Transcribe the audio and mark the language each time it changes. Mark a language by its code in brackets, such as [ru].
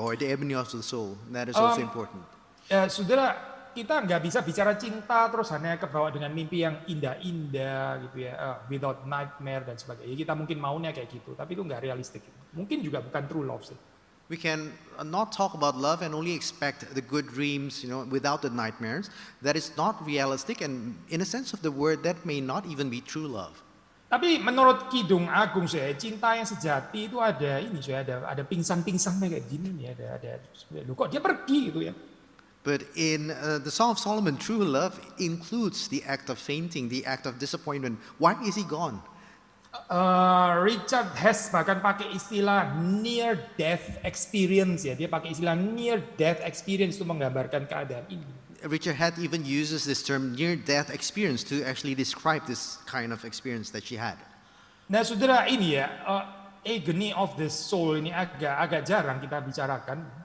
[en] Yeah, or the agony of the soul, that is also important. [id] Saudara, kita nggak bisa bicara cinta terus hanya kebawa dengan mimpi yang indah-indah gitu ya, [en] without nightmare [id] dan sebagainya. Kita mungkin maunya kayak gitu, tapi itu nggak realistik. Mungkin juga bukan [en] true love [id] sih. [en] We can not talk about love and only expect the good dreams, without the nightmares. That is not realistic, and in a sense of the word, that may not even be true love. [id] Tapi menurut Kidung Agung saya, cinta yang sejati itu ada pingsan-pingsannya kayak gini nih, ada loh kok dia pergi gitu ya. [en] But in the Song of Solomon, true love includes the act of fainting, the act of disappointment. Why is he gone? [id] Richard Hess bahkan pakai istilah [en] near death experience [id] ya, dia pakai istilah near death experience untuk menggambarkan keadaan ini. [en] Richard Hett even uses this term near-death experience to actually describe this kind of experience that she had. [id] Nah, saudara, ini ya, [en] agony of the soul [id] ini agak jarang kita bicarakan.